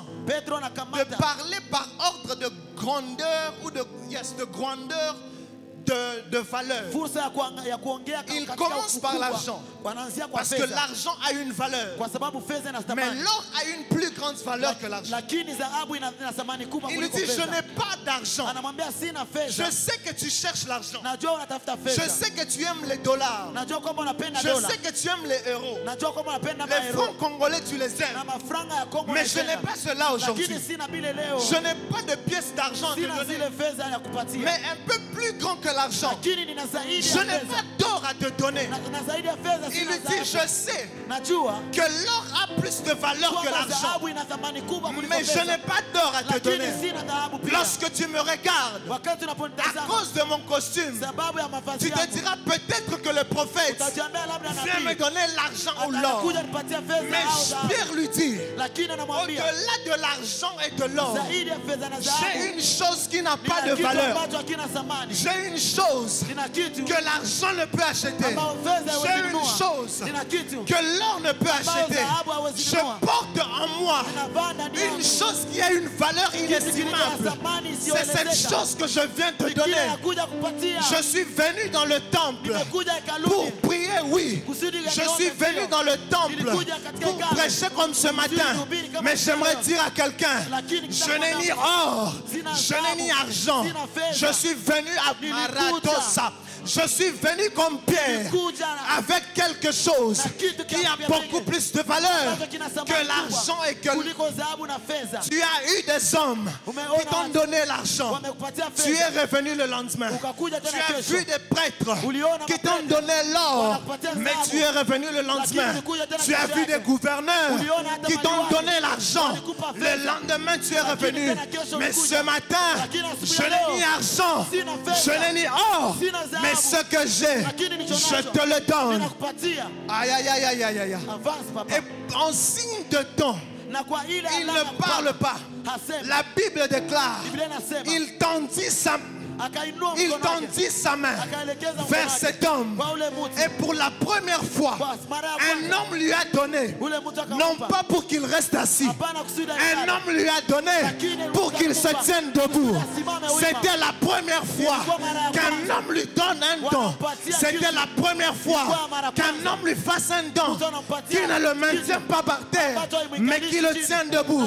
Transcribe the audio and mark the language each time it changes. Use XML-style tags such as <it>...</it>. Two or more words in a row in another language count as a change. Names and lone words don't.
<sw>Petro</sw> <fr>de</fr> <sw>anakamata</sw> <fr>parler par ordre de grandeur ou de grandeur de valeur.</fr> <sw>fursa ya kuongea</sw> <fr>Il</fr> <sw>katika</sw> <fr>commence par</fr> <sw>ukubwa.</sw> <fr>l'argent.</fr> <sw>Wanaanzia kwa</sw> <fr>Parce que</fr> <sw>fedha</sw> <fr>l'argent a une valeur.</fr> <sw>kwa sababu fedha ina</sw> <fr>Mais</fr> <sw>thamani,</sw> <fr>l'or a une plus grande valeur que l'argent.</fr> <sw>lakini dhahabu ina thamani kubwa</sw> <fr>Il lui</fr> <sw>kuliko</sw> <fr>dit, je</fr> <sw>fedha.</sw> <fr>n'ai pas d'argent.</fr> <sw>Anamwambia sina</sw> <fr>Je</fr> <sw>fedha,</sw> <fr>sais que tu cherches l'argent.</fr> <sw>najua unatafuta</sw> <fr>Je</fr> <sw>fedha,</sw> <fr>sais que tu aimes les dollars.</fr> <sw>najua kwamba unapenda</sw> <fr>Je</fr> <sw>dola,</sw> <fr>sais que tu aimes les euros.</fr> <sw>najua kwamba unapenda</sw> <fr>Les</fr> <sw>maero</sw> <fr>francs congolais, tu les</fr> <sw>na</sw> <fr>aimes.</fr> <sw>mafranga ya Kongo</sw> <fr>Mais je n'ai</fr> <sw>unapenda.</sw> <fr>pas cela aujourd'hui.</fr> <sw>Lakini sina bile leo,</sw> <fr>Je n'ai pas de pièces d'argent à te</fr> <sw>sina</sw> <fr>donner.</fr> <sw>zile fedha ya kupatia,</sw> <fr>Mais un peu plus grand que l'argent.</fr> <sw>lakini nina zaidi</sw> <fr>Je</fr> <sw>ya</sw> <fr>n'ai</fr> <sw>fedha,</sw> <fr>pas d'or à te donner.</fr> <sw>na zaidi ya fedha</sw> <fr>Il</fr> <sw>sina</sw> <fr>lui dit, je</fr> <sw>dhahabu.</sw> <fr>sais</fr> <sw>Najua</sw> <fr>que l'or a plus de valeur que</fr> <sw>kwamba</sw> <fr>l'argent.</fr> <sw>dhahabu ina thamani kubwa kuliko</sw> <fr>Mais je n'ai</fr> <sw>fedha,</sw> <fr>pas d'or à te</fr> <sw>lakini</sw> <fr>donner.</fr> <sw>sina dhahabu pia.</sw> <fr>Lorsque tu me regardes,</fr> <sw>Wakati</sw> <fr>à</fr> <sw>unaponitazama</sw> <fr>cause de mon costume,</fr> <sw>sababu ya mavazi</sw> <fr>tu te</fr> <sw>yangu,</sw> <fr>diras peut-être que le prophète</fr> <sw>utajiambia labda</sw> <fr>vient me</fr> <sw>nabii</sw> <fr>donner l'argent ou l'or.</fr> <sw>atakuja nipatia fedha</sw> <fr>Mais</fr> <sw>au dhahabu,</sw> <fr>Pierre lui dit,</fr> <sw>lakini anamwambia</sw> <fr>au-delà de l'argent et de l'or,</fr> <sw>zaidi ya fedha na</sw> <fr>j'ai</fr> <sw>dhahabu</sw> <fr>une chose qui n'a pas</fr> <sw>nina</sw> <fr>de</fr> <sw>kitu</sw> <fr>valeur.</fr> <sw>ambacho hakina thamani,</sw> <fr>J'ai une chose</fr> <sw>nina kitu</sw> <fr>que l'argent ne peut acheter.</fr> <sw>ambao fedha haiwezi</sw> <fr>J'ai une</fr> <sw>nunua,</sw> <fr>chose</fr> <sw>nina kitu</sw> <fr>que l'or ne peut acheter.</fr> <sw>dhahabu hawezi</sw> <fr>Je</fr> <sw>nunua.</sw> <fr>porte en moi</fr> <sw>ninavaa ndani</sw> <fr>une</fr> <sw>yangu</sw> <fr>chose qui a une valeur</fr> <sw>kitu kilicho na</sw> <fr>inestimable.</fr> <sw>thamani</sw> <fr>C'est cette</fr> <sw>isiyoelezeka.</sw> <fr>chose que je viens te</fr> <sw>Kile</sw> <fr>donner.</fr> <sw>nakuja kupatia,</sw> <fr>Je suis venu dans le temple</fr> <sw>nimekuja</sw> <fr>pour</fr> <sw>hekaluni</sw> <fr>prier, oui.</fr> <sw>kusudi</sw> <fr>Je suis venu dans le temple pour prêcher comme ce matin. Mais j'aimerais dire à quelqu'un, je n'ai ni or, je n'ai ni argent. Je suis venu à Maratosa. Je suis venu comme Pierre avec quelque chose qui a beaucoup plus de valeur que l'argent et que</fr> <sw>kuliko dhahabu na fedha.</sw> <fr>tu as eu des hommes qui t'ont donné l'argent.</fr> <sw>Wamekupatia</sw> <fr>Tu es</fr> <sw>fedha,</sw> <fr>revenu le lendemain.</fr> <sw>ukakuja</sw> <fr>Tu</fr> <sw>tena</sw> <fr>as</fr> <sw>kesho,</sw> <fr>vu des prêtres</fr> <sw>uliona</sw> <fr>qui t'ont</fr> <sw>maprêtre</sw> <fr>donné l'or,</fr> <sw>wanakupatia</sw> <fr>mais</fr> <sw>dhahabu,</sw> <fr>tu es revenu le lendemain.</fr> <sw>lakini ulikuja tena</sw> <fr>Tu as</fr> <sw>kesho</sw> <fr>vu</fr> <sw>yake.</sw> <fr>des gouverneurs</fr> <sw>Uliona hata</sw> <fr>qui t'ont</fr> <sw>maliwali,</sw> <fr>donné l'argent.</fr> <sw>walikupa</sw> <fr>Le</fr> <sw>fedha,</sw> <fr>lendemain, tu es</fr> <sw>lakini</sw> <fr>revenu.</fr> <sw>tena kesho</sw> <fr>Mais</fr> <sw>ulikuja.</sw> <fr>ce matin,</fr> <sw>Lakini asubuhi</sw> <fr>je</fr> <sw>ya</sw> <fr>n'ai</fr> <sw>leo,</sw> <fr>ni argent,</fr> <sw>sina fedha,</sw> <fr>je n'ai ni or,</fr> <sw>sina dhahabu,</sw> <fr>mais ce que j'ai,</fr> <sw>lakini nilicho</sw> <fr>je</fr> <sw>nacho,</sw> <fr>te le donne.</fr> <sw>ninakupatia. Aïe, aïe, aïe, aïe, aïe, aïe.</sw> <fr>Avance papa. Et en signe de don,</fr> <sw>Na kwa ile</sw> <fr>il</fr> <sw>alama</sw> <fr>ne parle pas.</fr> <sw>hasemi.</sw> <fr>La Bible déclare,</fr> <sw>Biblia inasema</sw> <fr>il tendit sa</fr> <sw>akainua</sw> <fr>Il</fr> <sw>mkono wake,</sw> <fr>tendit sa main</fr> <sw>akaelekeza mkono</sw> <fr>vers</fr> <sw>wake</sw> <fr>cet homme.</fr> <sw>kwa ule mtu.</sw> <fr>Et pour la première fois,</fr> <sw>Basi mara ya</sw> <fr>un</fr> <sw>kwanza,</sw> <fr>homme lui a donné,</fr> <sw>ule mtu</sw> <fr>non</fr> <sw>akampa,</sw> <fr>pas pour qu'il reste assis,</fr> <sw>hapana kusudi</sw> <fr>un</fr> <sw>alale,</sw> <fr>homme lui a donné pour qu'il se tienne debout. C'était la première fois qu'un homme lui donne un don. C'était la première fois qu'un homme lui fasse un don, qu'il ne le maintient pas par terre, mais qu'il le tienne debout.</fr>